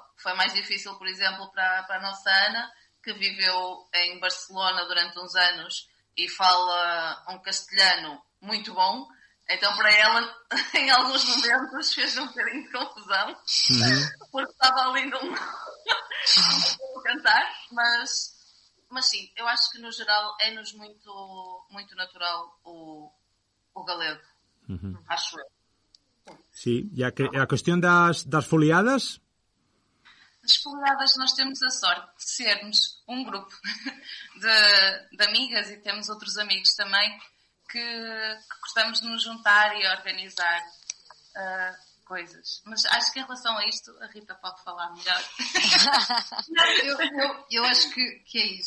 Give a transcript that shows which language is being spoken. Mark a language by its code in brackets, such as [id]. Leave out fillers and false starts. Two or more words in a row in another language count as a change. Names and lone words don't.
[pt] Foi mais difícil, por exemplo, para a nossa Ana, que viveu em Barcelona durante uns anos e fala um castelhano muito bom. Então, para ela, em alguns momentos, fez um bocadinho de confusão, porque estava ali num cantar, mas sim, eu acho que no geral é-nos muito, muito natural o galego, acho eu. [gl] Sí, e a cuestión das foliadas? [pt] As foliadas, nós temos a sorte de sermos um grupo de amigas, e temos outros amigos também que gostamos de nos juntar e organizar coisas. Mas acho que em relação a isto, a Rita pode falar melhor. Eu acho que é isso.